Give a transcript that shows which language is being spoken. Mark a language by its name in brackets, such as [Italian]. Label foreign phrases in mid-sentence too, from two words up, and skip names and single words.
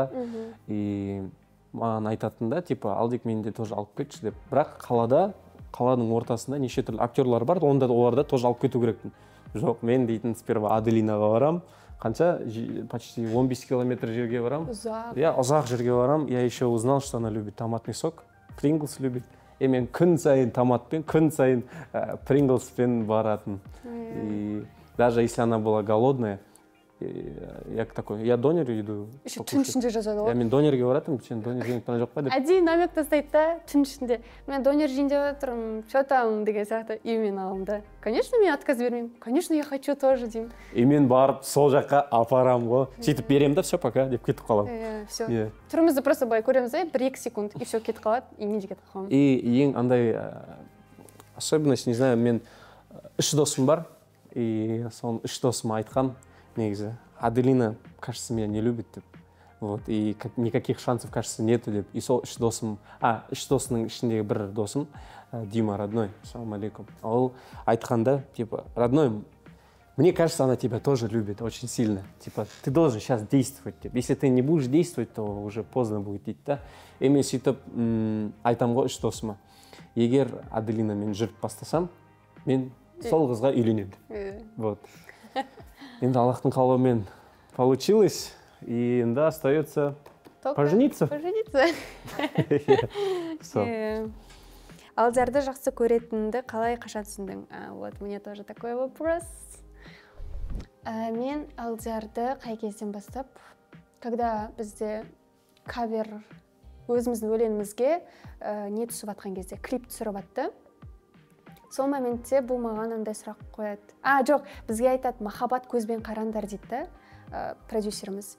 [Kazakh] И маған айтатын да, типа, Алдик менде тоже алып кетші деп. Бірақ қаланың ортасында неше түрлі актерлар бар, онда оларда тоже алып кету керекпін. Жоқ, мен дейтін сперва Аделинаға барам. Қанша? Почти 15 километр жерге барам. Ұзақ жерге барам. [Russian] Я еще узнал, что она любит томатный сок. Принглс любит. [Kazakh] И мен күн сайын томатпен, күн сайын Принглспен баратын. [Russian] И даже если она была голодная, я такой, я донер иду. [Kazakh] Еще түн ішінде жазады ғой. Мен донерге баратым, сен донер жейін тана жоқ па деп. Әдейі намек тастайды да, түн ішінде. Мен донер жейін деп отырмын, [Russian] что там [Kazakh] деген сияқты, и мен аламын да. Конечно, мен отказ бермеймін. [Russian] Конечно, я хочу тоже деймін. [Kazakh] И мен барып сол жаққа апарам ғой. Сөйтіп берем да, [Russian] все, пока [Kazakh] деп кетіп қаламын. Все. Түрімізді просто былай көреміз да, 1-2 секунд, [Russian] и все [Kazakh] кетіп қалады, и мен де кетіп қаламын. И ең андай особенность, [Russian] не знаю, [Kazakh] мен 3 досым бар, и соның 3 досыма айтқан, негізі, Аделина, [Russian] кажется, меня не любит деп. Вот, и никаких шансов, кажется, нету деп. [Kazakh] И сол 3 досым, 3 досының ішіндегі бір досым, Дима, родной, [Arabic] السلام عليكم. [Kazakh] Ол айтқанда, [Russian] типа, родной, мне кажется, она тебя тоже любит очень сильно. Типа, ты должен сейчас действовать. Если ты не будешь действовать, то уже поздно будет идти, да? [Kazakh] И мен сөйтіп айтам ғой 3 досыма. Егер Аделинамен жүріп бастасам, мен сол қызға үйленемін. Вот. Енді Аллахтың қалауымен получилось, и енді [Russian] остается пожениться. [Kazakh] Алдиярды жақсы көретінді қалай қашан түсіндің? [Russian] Вот, мне тоже такой вопрос. [Kazakh] Мен Алдиярды қай кезден бастап, когда бізде кавер өзіміздің өлеңімізге не түсіп атқан кезде, клип түсіріп атты. Сол моментте бұл маған андай сұрақ қояды. Жоқ, бізге айтады, махаббат көзбен қараңдар дейді, продюсеріміз.